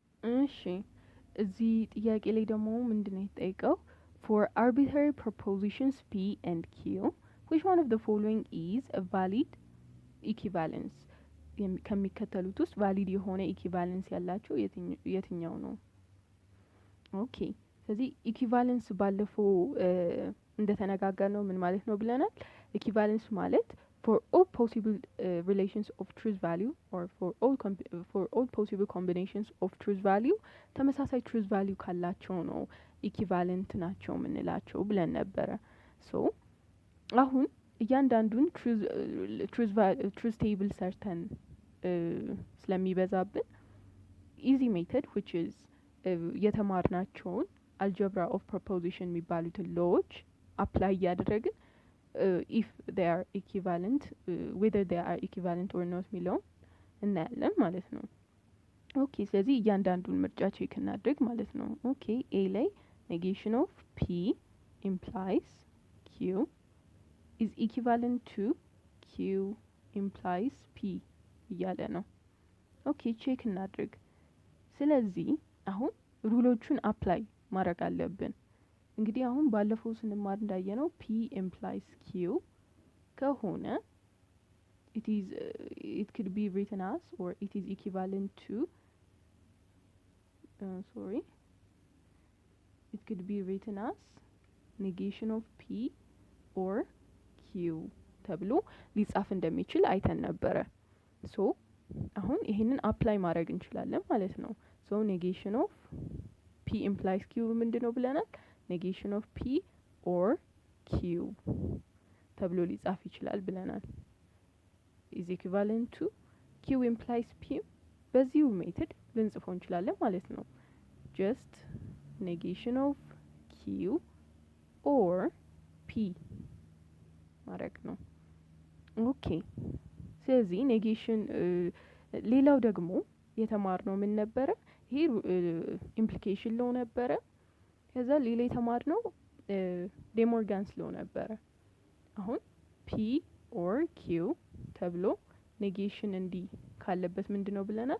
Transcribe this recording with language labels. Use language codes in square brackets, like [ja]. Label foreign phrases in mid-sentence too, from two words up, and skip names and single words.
[am] እሺ እዚህ ጥያቄ ላይ ደግሞ ምንድነው የተጠየቀው? [en] For arbitrary propositions P and Q, which one of the following is a valid equivalence? [am] ከሚከተሉት ውስጥ ቫሊድ የሆነ ኢኩቫለንስ ያላቸው የትኛው ነው? ኦኬ ስለዚህ ኢኩቫለንስ ባለፈው እንደተነጋገርነው ምን ማለት ነው ብለናል? ኢኩቫለንስ ማለት [en] for all possible relations of truth value or for all possible combinations of truth value [am] ተመሳሳይ [en] truth value [am] ካላቸው ነው ኢኩቫለንት ናቸው የምንላቸው ብለን ነበረ። ሶ አሁን እያንዳንዱን [en] truth table [am] ሰርተን ስለሚበዛብን [en] easy method which is [am] የተማርናቸውን [en] algebra of proposition [am] የሚባሉትን ሎዎች አፕላይ እያደረግን [en] if they are equivalent whether they are equivalent or not [am] የሚለውን እናያለን ማለት ነው። ኦኬ ስለዚህ እያንዳንዱን ምርጫ ቼክ እናድርግ ማለት ነው። ኦኬ ኤ ላይ [en] negation of p implies q is equivalent to q implies p [am] እያለ ነው። ኦኬ ቼክ እናድርግ። ስለዚህ አሁን ሩሎቹን አፕላይ ማድረግ አለብን። እንግዲህ አሁን ባለፈው ስንማር እንዳየነው [en] p implies q [am] ከሆነ [en] it could be written as or it is equivalent to it could be written as negation of p or q [am] ተብሎ ሊጻፍ እንደሚችል አይተን ነበረ። ሶ አሁን ይሄንን አፕላይ ማድረግ እንችላለን ማለት ነው። ሶ [en] negation of p implies q [am] ምንድነው ብለናል? negation of p or q ተብሎ ሊጻፍ ይችላል ብለናል። [en] is equivalent to q implies p [am] በዚሁ ሜተድ ልንጽፈው እንችላለን ማለት ነው። [en] just negation of q or p [am] ማድረግ ነው። ኦኬ ስለዚህ ኔጌሽን ሌላው ደግሞ የተማርነው ምን ነበረ? ይሄ [en] implication law [am] ነበረ። ከዛ ሌላ የተማርነው ዴሞርጋንስ ሎ ነበረ። አሁን [en] P or Q [am] ተብሎ ኔጌሽን እንዲህ ካለበት ምንድነው ብለናል?